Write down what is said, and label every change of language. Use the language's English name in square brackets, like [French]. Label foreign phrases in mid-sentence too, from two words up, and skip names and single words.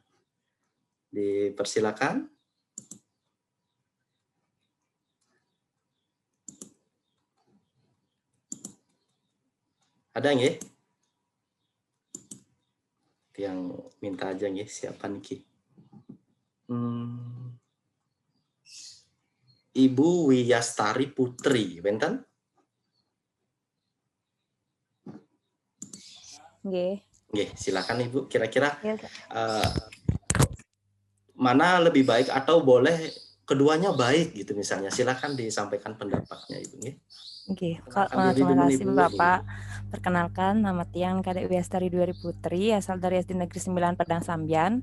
[Indonesian] Dipersilakan. Ada nggih? Yang minta aja nggih, siapa niki? Ibu Wiyastari Putri, benten? Nggih. Nggih, silakan Ibu. Kira-kira mana lebih baik atau boleh keduanya baik gitu misalnya. Silakan disampaikan pendapatnya Ibu nggih. Oke, terima kasih Bapak. Perkenalkan, nama Tiang Kadek Wiyastari Dwi Putri, asal dari SD Negeri 9 Padang Sambian.